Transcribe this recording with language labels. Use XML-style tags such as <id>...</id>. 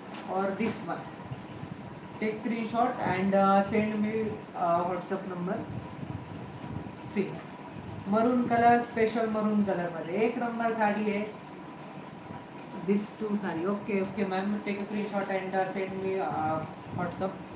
<en>और this one, take screenshot and send me WhatsApp number.</en> <mr>C, मरून colour, special मरून colour मध्ये एक नंबर साडी आहे,</mr> <en>This two sari. Okay okay ma'am, take a screenshot and send me WhatsApp.</en>